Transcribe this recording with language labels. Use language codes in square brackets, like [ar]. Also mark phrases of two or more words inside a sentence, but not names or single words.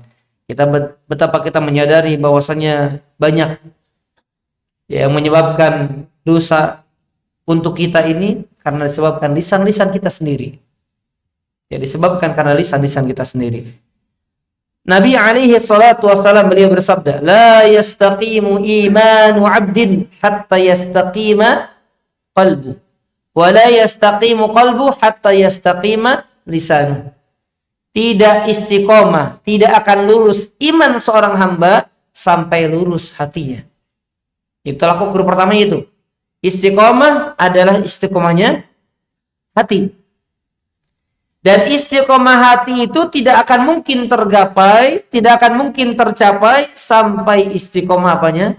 [id] Betapa kita menyadari bahwasanya banyak yang menyebabkan dosa untuk kita ini karena disebabkan lisan-lisan kita sendiri. Ya, disebabkan karena lisan-lisan kita sendiri. Nabi [ar] عليه الصلاة والسلام [id] beliau bersabda, [ar] لا يستقيم إيمان عبد حتى يستقيم قلبه ولا يستقيم قلبه حتى يستقيم لسانه. [id] Tidak istiqomah, tidak akan lurus iman seorang hamba sampai lurus hatinya. Itu tolak ukur pertama itu. Istiqomah adalah istiqomahnya hati. Dan istiqomah hati itu tidak akan mungkin tergapai, tidak akan mungkin tercapai sampai istiqomah apanya?